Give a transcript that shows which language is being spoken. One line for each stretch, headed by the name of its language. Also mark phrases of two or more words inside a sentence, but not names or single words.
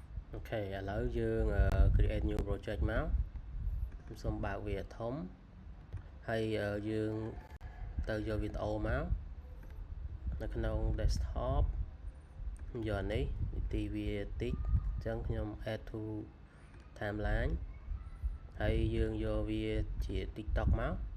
Khmer: Ok,ឥឡូវយើង
English: create new project
Khmer: មកសូមបើកវាធំហើយយើងទៅយកវីដេអូមកនៅក្នុង desktop យកនេះនីតិវាតិចអញ្ចឹងខ្ញុំ
English: add to timeline
Khmer: ហើយយើងយកវាជា TikTok មក